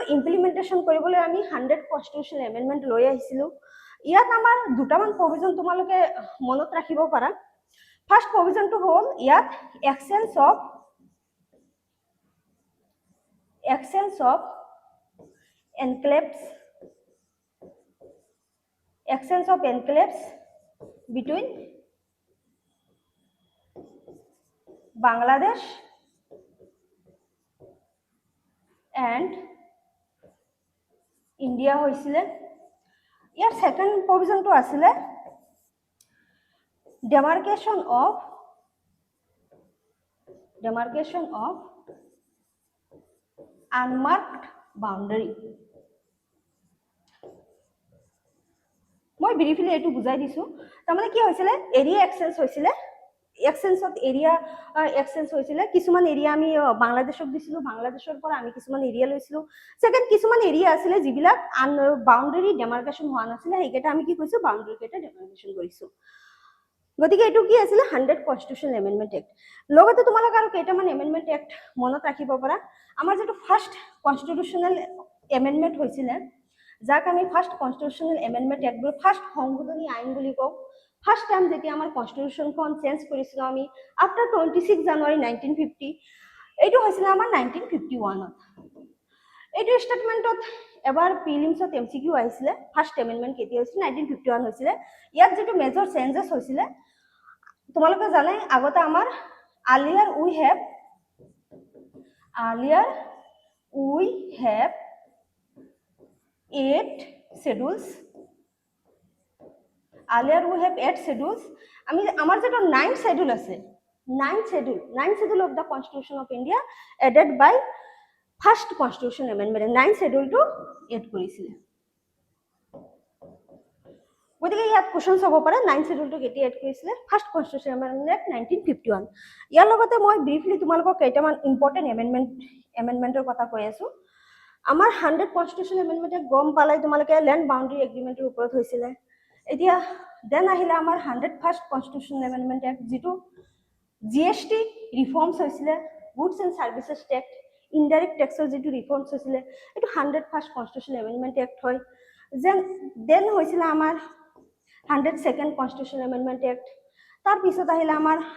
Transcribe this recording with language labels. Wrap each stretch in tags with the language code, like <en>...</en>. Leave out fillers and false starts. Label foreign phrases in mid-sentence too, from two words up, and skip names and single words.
<as>ইমপ্লিমেন্টেশন কৰিবলৈ আমি 100</as> <en>constitutional amendment</en> <as>লৈ আহিছিলো ইয়াত আমাৰ দুটামান প্ৰভিজন তোমালোকে মনত ৰাখিব পাৰা</as> <en>first provision</en> <as>হ'ল ইয়াত</as> <en>exchange of enclaves between Bangladesh and</en> <as>India হৈছিল ইয়াৰ সেকেন্ড প্ৰভিজনটো আছিল</as> <en>demarcation of unmarked boundary</en> <as>মই ব্রিফলি এটু বুজাই দিছো তাৰমানে কি হৈছিল</as> <en>area exchange area exchange</en> <as>হৈছিল কিছুমান এৰিয়া আমি বাংলাদেশক দিছিলো বাংলাদেশৰ পৰা আমি কিছুমান এৰিয়া লৈছিলো সেকেন্ড কিছুমান এৰিয়া আছিল যিবিলাক</as> <en>boundary demarcation</en> <as>হোৱা নাছিল হেকেটা আমি কি কৈছো বাউন্ডাৰী কেটা ডেমাৰ্কেশন কৰিছো গতিকে এটু কি আছিল 100</as> <en>constitutional amendment act</en> <as>লগতে তোমালোক আৰু কেইটামান</as> <en>amendment act</en> <as>মনত ৰাখিব পাৰা আমাৰ যেটো</as> <en>first constitutional amendment</en> <as>হৈছিল যাক আমি</as> <en>first constitutional amendment act</en> <as>বলি ফার্স্ট সংশোধনী আইন বুলি কও ফার্স্ট টাইম যেতিয়া আমাৰ কনস্টিটিউশনখন চেঞ্জ কৰিছিল আমি আফটার 26 জানুয়ারি 1950 এইটো হৈছিল আমাৰ 1951 ত এইটো স্টেটমেন্টত এবাৰ প্ৰিলিমছত এমসিকিউ আহিছিল</as> <en>first amendment</en> <as>কেতিয়া হৈছিল 1951 হৈছিল ইয়াত যেটো</as> <en>major changes</en> <as>হৈছিল তোমালোকে জানাই আগতে আমাৰ</as> <en>earlier we have 8 schedules</en> <as>আমি আমাৰ যেটো 9 schedule আছে</as> <en>9 schedule of the constitution of India added by first constitutional amendment 9 schedule to add</en> <as>কৰিছিল গতিকে ইয়াত কোৱেশ্চনছ হ'ব পাৰে 9 schedule to কেতিয়া এড কৰিছিল</as> <en>first constitution amendment</en> <as>1951 ইয়াৰ লগতে মই ব্ৰিফলি তোমালোকক কেইটামান</as> <en>important amendment</en> <as>কথা কৈ আছো আমাৰ 100</as> <en>constitutional amendment</en> <as>গম পালাই তোমালোকে</as> <en>land boundary agreement</en> <as>ওপৰত হৈছিল এতিয়া দেন আহিলে আমাৰ 100</as> <en>first constitutional amendment act</en> <as>যেটো</as> <en>GST reforms</en> <as>হৈছিল</as> <en>goods and services tax indirect tax</en> <as>যেটো ৰিফৰ্মছ হৈছিল এটো 100</as> <en>first constitutional amendment act</en> <as>হয় দেন হৈছিল আমাৰ 100</as> <en>second constitutional amendment act</en> <as>তাৰ পিছত আহিলে আমাৰ</as>